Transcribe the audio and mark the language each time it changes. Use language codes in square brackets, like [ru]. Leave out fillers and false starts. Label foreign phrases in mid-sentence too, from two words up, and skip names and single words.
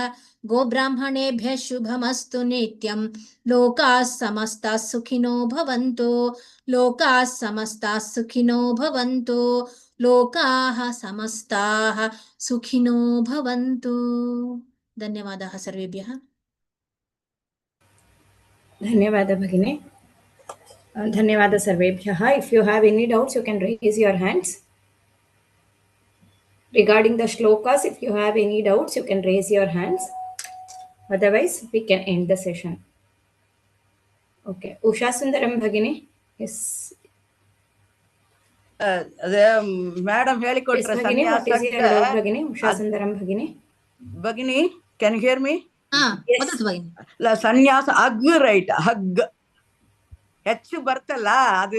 [sa] गोब्राह्मणेभ्यः शुभमस्तु नित्यं लोकाः समस्ताः सुखिनो भवन्तु लोकाः समस्ताः सुखिनो भवन्तु लोकाः समस्ताः सुखिनो भवन्तु। धन्यवादाः सर्वेभ्यः। [kn] ಧನ್ಯವಾದ ಭಗಿನಿ. [sa] ಧನ್ಯವಾದ ಸರ್ವೇಭ್ಯಃ. [en] If you have any doubts, you can raise your hands. Regarding the shlokas, if you have any doubts, you can raise your hands. Otherwise, we can end the session. Okay. Usha Sundaram Bhagini. Yes. [kn] ಅದೇ ಮೇಡಮ್ ಹೇಳಿಕೊಟ್ರೆ ಭಗಿನಿ ಉಷಾ ಸುಂದರಂ ಭಗಿನಿ. [en] ಭಗಿನಿ, can you hear me? [kn] ಸನ್ಯಾಸ [en] hug right, [kn] ಹಗ್ ಹೆಚ್ಚು ಬರ್ತಲ್ಲ ಅದು.